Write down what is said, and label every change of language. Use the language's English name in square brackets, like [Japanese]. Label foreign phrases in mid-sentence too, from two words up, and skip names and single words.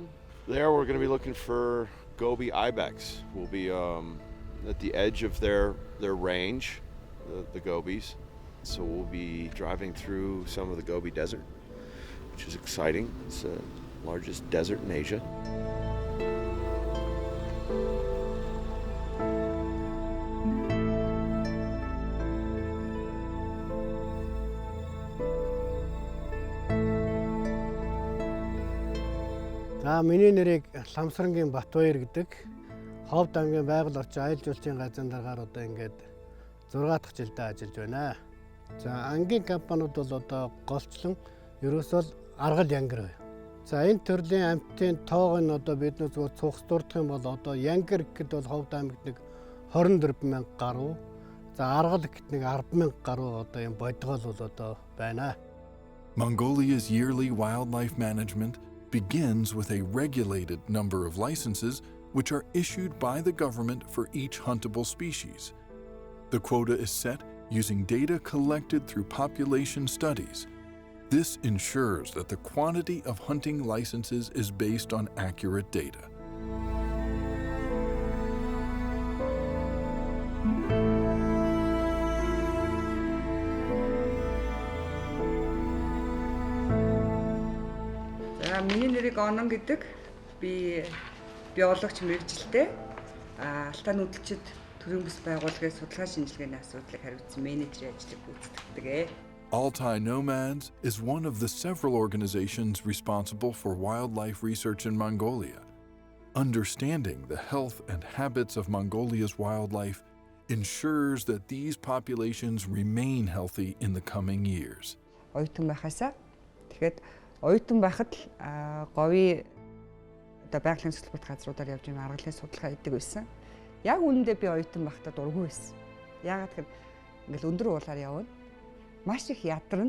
[English] There we're going to be looking for Gobi Ibex. We'll be at the edge of their range, the Gobis. So we'll be driving through some of the Gobi Desert, which is exciting. It's the largest desert in Asia. [Mongolian] За миний нэрийг Ламсрангийн Батбаяр гэдэг. Ховд аймгийн байгаль орчин аялал жуулчлалын газрын дараагаар одоо ингээд 6 дахь жилдээ ажиллаж байна. За ангийн компаниуд бол одоо голчлон ерөөсөө аргал янгар бай. За энэ төрлийн амьтдын тоог нь одоо бид нэг зүгээр цугс дурдах юм бол одоо янгар гэхэд бол Ховд аймагт нэг 24,000 гаруй. За аргал гэхэд нэг 10,000 гаруй одоо юм бодгоол бол одоо байна. [English] Mongolia's yearly wildlife management begins with a regulated number of licenses which are issued by the government for each huntable species. The quota is set using data collected through population studies. This ensures that the quantity of hunting licenses is based on accurate data. [Mongolian] Миний нэрийг Онон гэдэг. Би биологч мэргэжилтэй. Алтан үдчид төрийн бүс байгууллагын судалгаа шинжилгээний асуудлыг хариуцсан менежерийн ажлыг гүйцэтгэдэг. [English] Altai Nomads is one of the several organizations responsible for wildlife research in Mongolia. Understanding the health and habits of Mongolia's wildlife ensures that these populations remain healthy in the coming years. [Mongolian] Оюутан байхасаа тэгэхэд оюутан байхад говийн одоо байгалийн хөтөлбөрт газруудаар явж байгаа аргалын судалгаа хийдэг байсан. Яг үүндээ би оюутан байхдаа дургүй байсан. Яагаад гэвэл ингээл өндөр уулаар явна. Маш их ядарна.